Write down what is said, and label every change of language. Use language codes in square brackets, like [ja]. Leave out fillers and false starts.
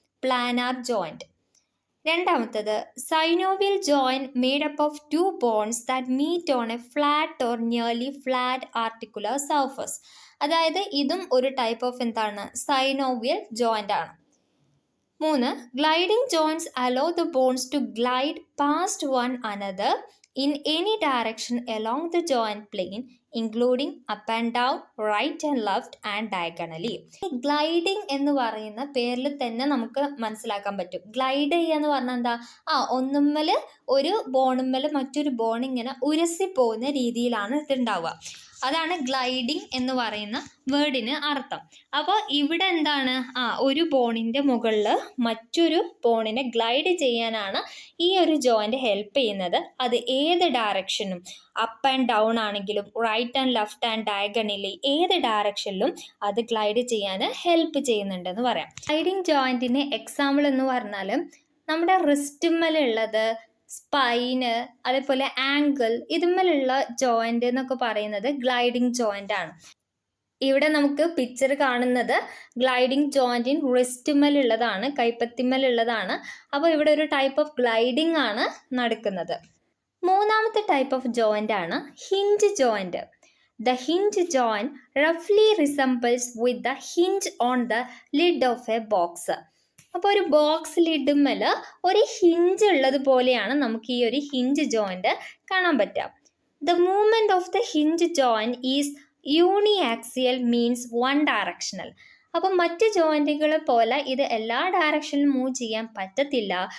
[en] Planar joint. [ml] രണ്ടാമത്തത് [en] Synovial joint made up of two bones that meet on a flat or nearly flat articular surface. [ml] അതായത് ഇതും ഒരു type of എന്താണ്, synovial joint ആണ്. 3. [en] Gliding joints allow the bones to glide past one another in any direction along the joint plane, including up and down, right and left and diagonally. [ml] Gliding എന്ന് പറയുന്ന പേരിൽ തന്നെ നമുക്ക് മനസ്സിലാക്കാൻ പറ്റും. Glide ചെയ്യുക എന്ന് പറഞ്ഞാൽ എന്താ, ഒന്നുമ്മൽ ഒരു ബോണുമ്മൽ മറ്റൊരു ബോൺ ഇങ്ങനെ ഉരസി പോകുന്ന രീതിയിലാണ് ഇതുണ്ടാവുക. അതാണ് ഗ്ലൈഡിംഗ് എന്ന് പറയുന്ന വേർഡിന് അർത്ഥം. അപ്പോൾ ഇവിടെ എന്താണ്, ഒരു ബോണിൻ്റെ മുകളിൽ മറ്റൊരു ബോണിനെ ഗ്ലൈഡ് ചെയ്യാനാണ് ഈ ഒരു ജോയിന്റ് ഹെൽപ്പ് ചെയ്യുന്നത്. അത് ഏത് ഡയറക്ഷനും, അപ്പ് ആൻഡ് ഡൗൺ ആണെങ്കിലും right and left and diagonally ഏത് ഡയറക്ഷനിലും അത് ഗ്ലൈഡ് ചെയ്യാൻ ഹെൽപ്പ് ചെയ്യുന്നുണ്ടെന്ന് പറയാം. ഗ്ലൈഡിംഗ് ജോയിന്റിന് എക്സാമ്പിൾ എന്ന് പറഞ്ഞാൽ നമ്മുടെ റിസ്റ്റുമ്മലുള്ളത്, സ്പൈന്, അതേപോലെ ആംഗിൾ, ഇതുമ്മലുള്ള ജോയിന്റ് എന്നൊക്കെ പറയുന്നത് ഗ്ലൈഡിംഗ് ജോയിന്റ് ആണ്. ഇവിടെ നമുക്ക് പിക്ചർ കാണുന്നത് ഗ്ലൈഡിംഗ് ജോയിന്റിൻ റിസ്റ്റുമ്മലുള്ളതാണ്, കൈപ്പത്തിമ്മലുള്ളതാണ്. അപ്പോൾ ഇവിടെ ഒരു ടൈപ്പ് ഓഫ് ഗ്ലൈഡിംഗ് ആണ് നടക്കുന്നത്. മൂന്നാമത്തെ ടൈപ്പ് ഓഫ് ജോയിന്റ് ആണ് hinge joint. [en] The hinge joint roughly resembles with the hinge on the lid of a box. [ml] അപ്പോൾ ഒരു ബോക്സ് ലിഡുമ്മൽ ഒരു ഹിഞ്ച് ഉള്ളത് പോലെയാണ് നമുക്ക് ഈ ഒരു ഹിഞ്ച് ജോയിന്റ് കാണാൻ പറ്റുക. [en] The movement of the hinge joint is uniaxial, means one directional. [ml] അപ്പം മറ്റ് ജോയിന്റുകളെ പോലെ ഇത് എല്ലാ ഡയറക്ഷനിലും മൂവ് ചെയ്യാൻ പറ്റത്തില്ല.